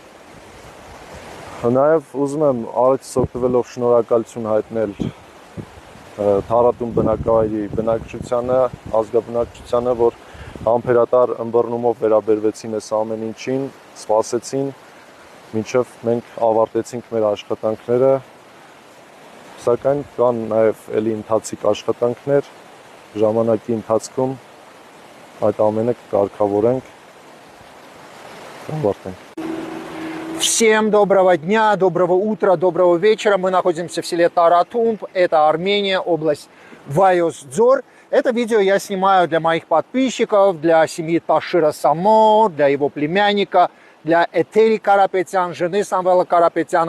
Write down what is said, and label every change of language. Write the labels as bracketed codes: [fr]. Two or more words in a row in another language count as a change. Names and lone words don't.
[hy] Նաև ուզում եմ առիթից օգտվելով շնորհակալություն հայտնել Թարաթում բնակավայրի բնակչությանը, ազգաբնակչությանը, որ համբերատար ըմբռնումով վերաբերվեցին այս ամեն ինչին, սպասեցին, մինչև մենք ավարտեցինք մեր աշխատանքները, սակայն կան նաև էլի ընթացիկ աշխատանքներ, ժամանակի ընթացքում այդ ամենը կկարգավորենք, ավարտենք։ [ru] Всем доброго дня, доброго утра, доброго вечера. Мы находимся в селе Таратумб. Это Армения, область Вайос-Дзор. Это видео я снимаю для моих подписчиков, для семьи Ташира Само, для его племянника, для Этери Карапетян, жены Самвела Карапетяна.